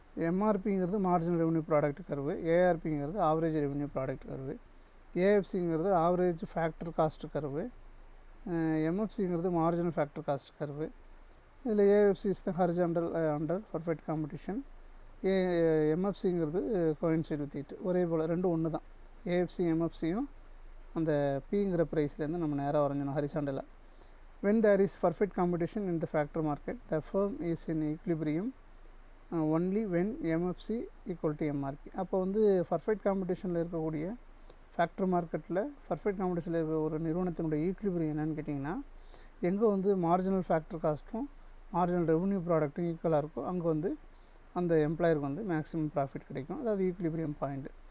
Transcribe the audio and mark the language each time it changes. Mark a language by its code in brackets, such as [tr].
[ta] எம்ஆர்பிங்கிறது marginal revenue product curve, ஏஆர்பிங்கிறது average revenue product curve, ஏஎஃப்சிங்கிறது average factor cost curve, எம்எஃப்சிங்கிறது marginal factor cost curve. இதில் [en] AFC is the horizontal under perfect competition, [ta] எம்எஃப்சிங்கிறது [en] Coincide with it. [ta] ஒரே போல் ரெண்டும் ஒன்று தான். AFC எம்எஃப்சியும் அந்த பிங்கிற ப்ரைஸ்லேருந்து நம்ம நேராக வரைஞ்சணும் ஹரிசாண்டலாக. [en] when there is perfect competition in the factor market, the firm is in equilibrium only when MFC equal to MRP. [ta] அப்போ வந்து பர்ஃபெக்ட் காம்படிஷனில் இருக்கக்கூடிய ஃபேக்டர் மார்க்கெட்டில் பர்ஃபெக்ட் காம்படிஷனில் இருக்கிற ஒரு நிறுவனத்தினுடைய ஈக்விலிபிரியம் என்னென்னு கேட்டிங்கன்னா, எங்கே வந்து மார்ஜினல் ஃபேக்டர் காஸ்ட்டும் மார்ஜினல் ரெவன்யூ ப்ராடக்ட்டும் ஈக்குவலாக இருக்கும், அங்கே வந்து அந்த எம்ப்ளாயருக்கு வந்து மேக்ஸிமம் ப்ராஃபிட் கிடைக்கும். அதாவது ஈக்விலிபிரியம் பாயிண்ட்.